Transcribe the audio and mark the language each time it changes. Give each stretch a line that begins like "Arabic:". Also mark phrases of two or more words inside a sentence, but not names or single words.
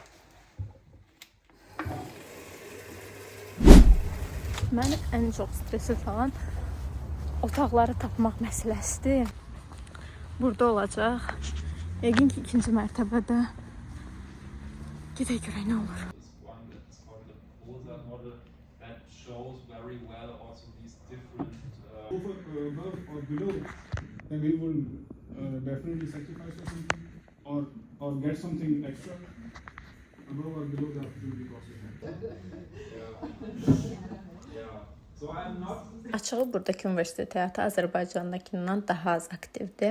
Azerbaijani: Məni ən çox stresi salan otaqları tapmaq məsələsidir. Burada olacaq. Yəqin ki, ikinci mərtəbədə. Gedək görək nə olur.
English: Then we will definitely sacrifice or something, or get something extra above or below the opportunity cost.
Azerbaijani: Açığı buradakı universitet həyatı Azərbaycandakindən daha az aktivdir.